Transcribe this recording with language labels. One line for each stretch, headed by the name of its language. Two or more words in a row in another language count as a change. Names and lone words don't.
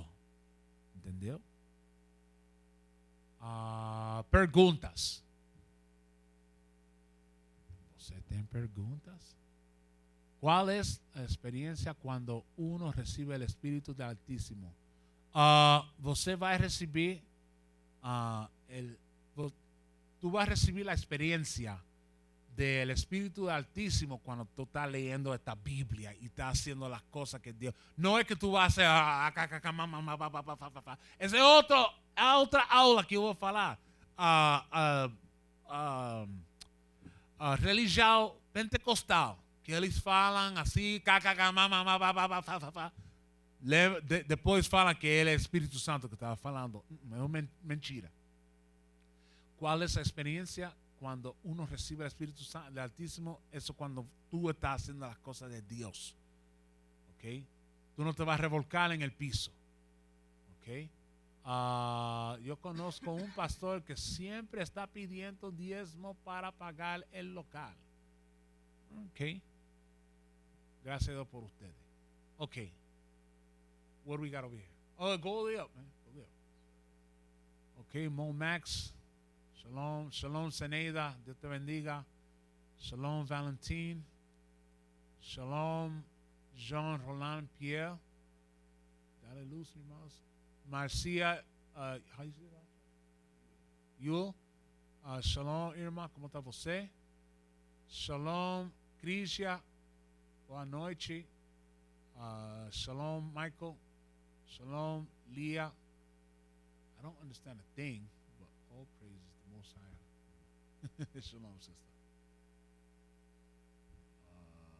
Portuguese: Entendeu? Perguntas. Você tem perguntas? Qual é a experiência quando uno recebe o Espírito do Altíssimo? Você vai receber
Spanish: tú vas a recibir la experiencia del Espíritu Altísimo cuando tú estás leyendo esta Biblia y estás haciendo las cosas que Dios. No es que tú vas a hacer esa es otra aula que
Portuguese: eu vou falar. Religião pentecostal, que eles falam assim, depois falam que ele é Espírito Santo que estava falando. É mentira.
Spanish: ¿Cuál es la experiencia cuando uno recibe el Espíritu Santo del Altísimo? Eso cuando tú estás haciendo las cosas de Dios. ¿Ok? Tú no te vas a revolcar en el piso. ¿Ok? Yo conozco un pastor que siempre está pidiendo diezmo para pagar el local. ¿Ok? Gracias a Dios por ustedes. ¿Ok?
English: What do we got over here? Oh, go up, man. Go up. ¿Ok? Mo Max.
Spanish: Shalom, shalom Zeneida, Dios te bendiga. Shalom Valentín. Shalom Jean Roland Pierre. Dale luz, hermanos.
English: Marcia, how you say that? Yul. Shalom, Irma,
Portuguese: como está você? Shalom, Crisia. Boa noite. Shalom, Michael. Shalom, Leah.
English: I don't understand a thing, but all praises to the Most High. Shalom, sister.